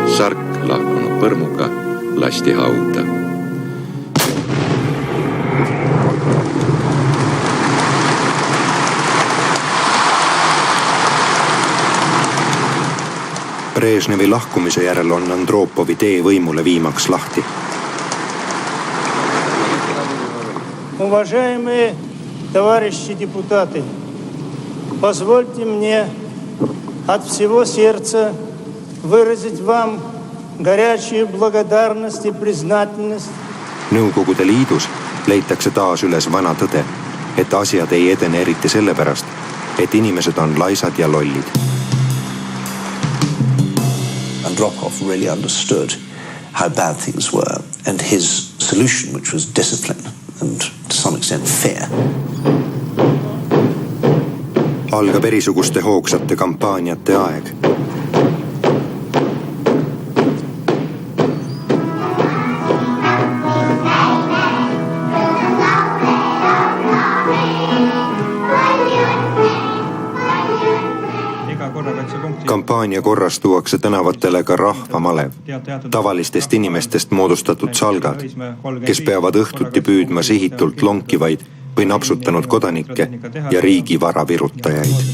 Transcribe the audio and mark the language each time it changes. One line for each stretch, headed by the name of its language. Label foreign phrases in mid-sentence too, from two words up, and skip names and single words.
Estonian: Sark lahkunud põrmuga lasti hauda. Brežnevi lahkumise järel on Andropovi tee võimule viimaks lahti.
Russian: Уважаемые товарищи депутаты, позвольте мне от всего сердца выразить вам горячую благодарность и признательность.
Estonian: Nõukogude Liidus leitakse taas üles vana tõde, et asjad ei edene eriti sellepärast, et inimesed on laisad ja lollid.
English: Andropov really understood how bad things were, and his solution, which was discipline and to some extent fear.
Estonian: Algab erisuguste hoogsate kampaaniate aeg. Kampaania korras tuuakse tänavatele ka rahvamalev, tavalistest inimestest moodustatud salgad, kes peavad õhtuti püüdma sihitult lonkivaid või napsutanud kodanikke ja riigi varavirutajaid.